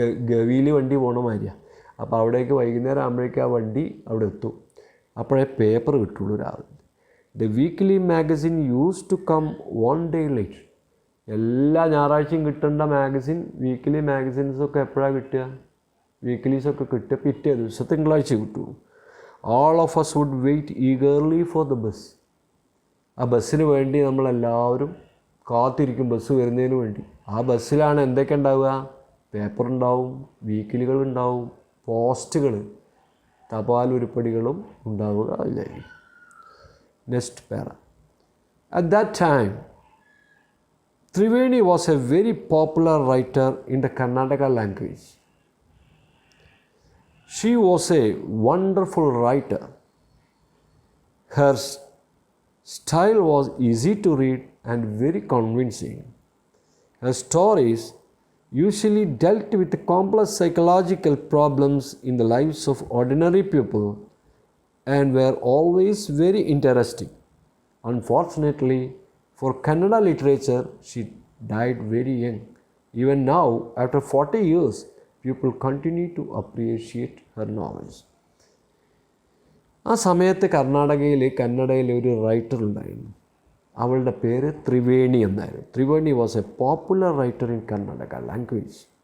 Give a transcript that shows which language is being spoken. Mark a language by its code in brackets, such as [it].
[ml] ഗവിയിൽ വണ്ടി പോകണ മാതിരിയാണ്. അപ്പോൾ അവിടേക്ക് വൈകുന്നേരം ആകുമ്പോഴേക്ക് ആ വണ്ടി അവിടെ എത്തും. അപ്പോഴേ പേപ്പർ കിട്ടുള്ളൂ രാവിലെ. [en] The weekly magazine use to come one day late. [ml] എല്ലാ ഞായറാഴ്ചയും കിട്ടേണ്ട മാഗസിൻ, വീക്ക്ലി മാഗസിൻസൊക്കെ എപ്പോഴാണ് കിട്ടുക? വീക്ക്ലീസൊക്കെ കിട്ടുക പിറ്റേ ദിവസം തിങ്കളാഴ്ച കിട്ടുള്ളൂ. [en] All of us would wait eagerly for the bus. [ml] ആ ബസ്സിന് വേണ്ടി നമ്മളെല്ലാവരും കാത്തിരിക്കും, ബസ് വരുന്നതിന് വേണ്ടി. ആ ബസ്സിലാണ് എന്തൊക്കെ ഉണ്ടാവുക? പേപ്പർ ഉണ്ടാവും, വീക്കിലികൾ ഉണ്ടാവും, പോസ്റ്റുകൾ, തപാൽ ഉരുപ്പടികളും ഉണ്ടാവുക അതിലായിരിക്കും. [en] Next para. At that time, Triveni was a very popular writer in the Karnataka language. She was a wonderful writer. Her style was easy to read and very convincing. Her stories usually dealt with complex psychological problems in the lives of ordinary people and were always very interesting. Unfortunately, for Kannada literature, she died very young. Even now, after 40 years, people continue to appreciate her novels. [ml] ആ സമയത്ത് കന്നഡയിൽ ഒരു writer ഉണ്ടായിരുന്നു. അവളുടെ പേര് ത്രിവേണി എന്നായിരുന്നു. [en] Triveni was a popular writer in Karnataka language.